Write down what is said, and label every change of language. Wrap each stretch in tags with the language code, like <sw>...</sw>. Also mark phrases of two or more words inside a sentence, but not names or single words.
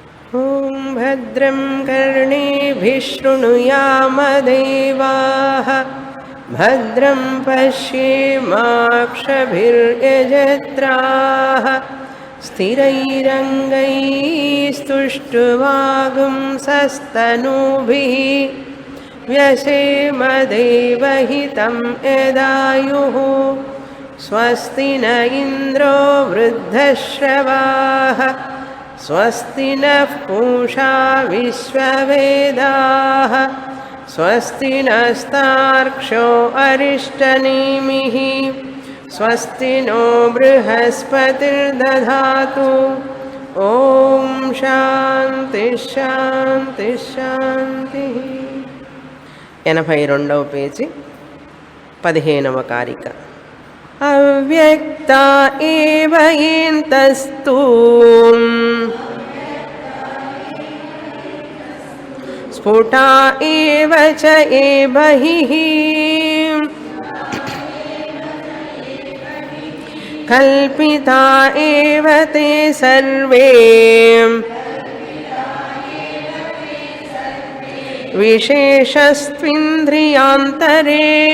<sa>ఓం భద్రం కర్ణేభిః శృణుయామదేవాః భద్రం పశ్యేమాక్షభిర్యజత్రాః స్థిరైరంగైస్తుష్టువాగుంసస్తనూभिः व्यसेमदेवहितं यदायुः स्वस्ति न इन्द्रो वृद्धश्रवाः स्वस्ति नः पूषा विश्ववेदाः स्वस्ति नस्तार्क्ष्यो अरिष्टनेमिः स्वस्ति नो बृहस्पतिर्दधातु ఓం శాంతి శాంతి శాంతి.</sa> <te>82వ పేజీ 15వ కారిక.</te> <sa>అవ్యక్త ఏవ ఇంతస్తు స్ఫుటా ఏవ చ ఏబహిః కల్పితా ఏవ తే సర్వే విశేషస్త్వింద్రియాంతరే.</sa>